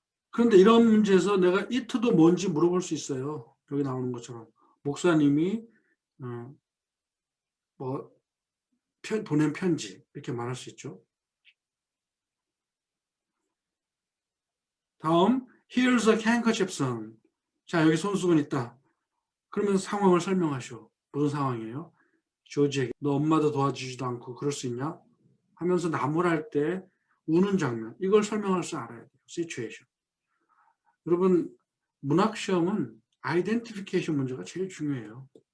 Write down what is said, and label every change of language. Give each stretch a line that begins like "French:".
Korean: 그런데 이런 문제에서 내가 it도 뭔지 물어볼 수 있어요. 여기 나오는 것처럼 목사님이 보낸 편지 이렇게 말할 수 있죠. 다음
English: Here's a handkerchief son.
Korean: 자, 여기 손수건 있다. 그러면 상황을 설명하시오. 무슨 상황이에요? 조지에게 너 엄마도 도와주지도 않고 그럴 수 있냐? 하면서 나무랄 때 우는 장면. 이걸 설명할 줄 알아야 돼요. 시츄에이션. 여러분 문학 시험은 아이덴티피케이션 문제가 제일 중요해요.